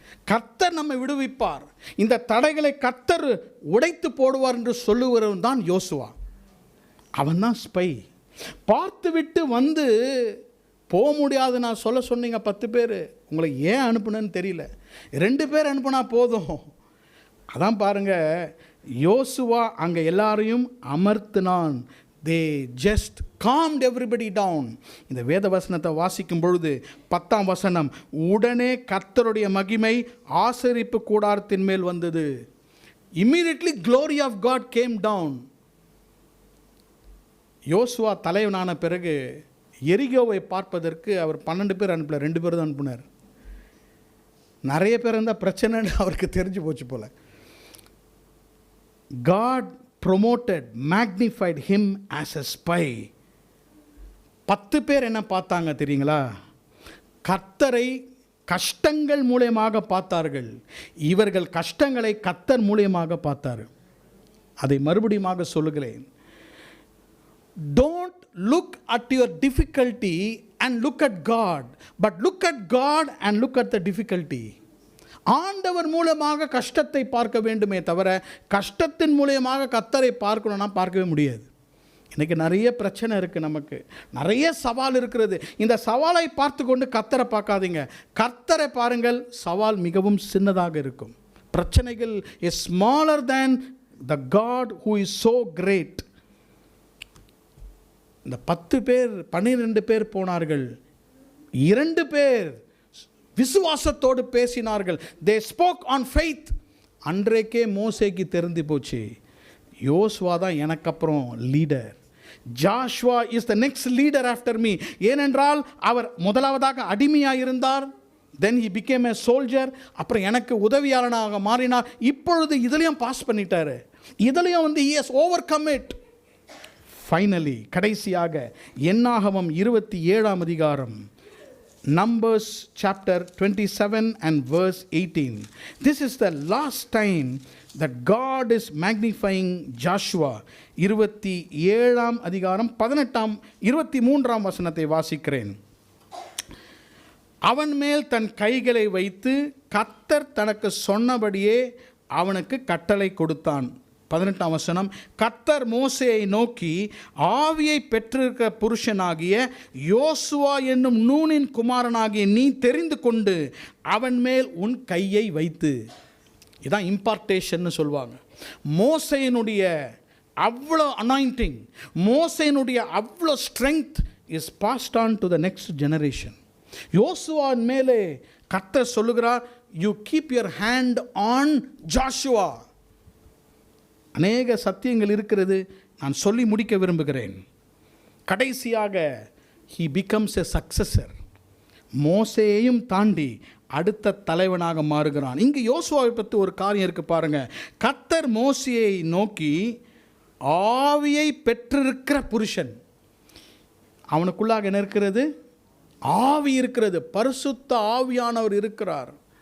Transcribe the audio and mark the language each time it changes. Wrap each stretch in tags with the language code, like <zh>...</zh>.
<ta>கர்த்தர் நம்மை விடுவிப்பார், இந்த தடைகளை கர்த்தர் உடைத்து போடுவார் என்று சொல்லுவவன் தான் யோசுவா. அவன் தான் ஸ்பை. பார்த்து விட்டு வந்து போக முடியாது நான் சொன்னீங்க 10 பேர். உங்களை ஏன் அனுப்புனேன்னு தெரியல. 2 பேர் அனுப்புனா போதும். அதான் பாருங்கள், யோசுவா அங்கே எல்லாரையும் அமர்த்தினான்.</ta> <en>they just calmed everybody down.</en> <ta>இந்த வேத வசனத்தை வாசிக்கும் பொழுது 10ஆம் வசனம், உடனே கர்த்தருடைய மகிமை ஆசரிப்பு கூடாரத்தின் மேல் வந்தது.</ta> <en>immediately glory of God came down.</en> <ta>யோசுவா தலைவனான பிறகு எரிகோவை பார்ப்பதற்கு அவர் 12 பேர் அனுப்பல, 2 பேர் தான் அனுப்பினார். நிறைய பேர் இருந்தால் பிரச்சனைன்னு அவருக்கு தெரிஞ்சு போச்சு போல.</ta> <en>God promoted, magnified him as a spy.</en> <ta>10 பேர் என்ன பார்த்தாங்க தெரியுங்களா? கர்த்தரை கஷ்டங்கள் மூலமாக பார்த்தார்கள். இவர்கள் கஷ்டங்களை கர்த்தர் மூலமாக பார்த்தார். அதை மறுபடியும் சொல்லுகிறேன்.</ta> <en>Don't look at your difficulty and look at God, but look at God and look at the difficulty.</en> <ta>ஆண்டவர் மூலமாக கஷ்டத்தை பார்க்க வேண்டுமே தவிர கஷ்டத்தின் மூலமாக கர்த்தரை பார்க்கணும்னா பார்க்கவே முடியாது. இன்றைக்கி நிறைய பிரச்சனை இருக்குது, நமக்கு நிறைய சவால் இருக்கிறது. இந்த சவாலை பார்த்து கொண்டு கர்த்தரை பார்க்காதீங்க, கர்த்தரை பாருங்கள். சவால் மிகவும் சின்னதாக இருக்கும்.</ta> <en>பிரச்சனைகள் is smaller than the God who is so great.</en> <ta>இந்த 10 பேர் 12 பேர் போனார்கள். 2 பேர் விசுவாசத்தோடு பேசினார்கள்.</ta> <en>they spoke on faith.</en> <ta>அன்றைக்கே மோசேக்கு தெரிந்து போச்சு, யோசுவா தான் எனக்கு அப்புறம் leader.</ta> <en>Joshua is the next leader after me.</en> <ta>ஏனென்றால் அவர் முதலாவதாக அடிமையாக இருந்தார்.</ta> <en>then he became a soldier.</en> <ta>அப்புறம் எனக்கு உதவியாளனாக மாறினார். இப்பொழுது இதுலையும் பாஸ் பண்ணிட்டாரு.</ta> <en>இதுலையும் he has overcome it. Finally</en> <ta>கடைசியாக என்னாகமம் 27 அதிகாரம்,</ta> <en>Numbers chapter 27 and verse 18. This is the last time that God is magnifying Joshua.</en> <ta>27 அதிகாரம் 23 வசனத்தை வாசிக்கிறேன். அவன் மேல் தன் கைகளை வைத்து கர்த்தர் தனக்கு சொன்னபடியே அவனுக்கு கட்டளை கொடுத்தான். 18 வசனம். கர்த்தர் மோசேயை நோக்கி, ஆவியை பெற்றிருக்கிற புருஷனாகிய யோசுவா என்னும் நூனின் குமாரனாகிய நீ தெரிந்து கொண்டு அவன் மேல் உன் கையை வைத்து. இதான் இம்பார்ட்டேஷன் சொல்லுவாங்க. மோசேயினுடைய அவ்வளோ அனாயிண்டிங், மோசேயினுடைய அவ்வளோ</ta> <en>Strength is passed on to the next generation.</en> <ta>யோசுவான் மேலே கர்த்தர் சொல்லுகிறார்,</ta> <en>You keep your hand on Joshua.</en> <ta>அநேக சத்தியங்கள் இருக்கிறது, நான் சொல்லி முடிக்க விரும்புகிறேன்.</ta> <en>கடைசியாக he becomes a successor.</en> <ta>மோசேயையும் தாண்டி அடுத்த தலைவனாக மாறுகிறான். இங்கு யோசுவாவை பற்றி ஒரு காரியம் இருக்குது பாருங்க. கர்த்தர் மோசேயை நோக்கி, ஆவியை பெற்றிருக்கிற புருஷன். அவனுக்குள்ளாக என்ன இருக்கிறது? ஆவி இருக்கிறது. பரிசுத்த ஆவியானவர் இருக்கிறார்.</ta>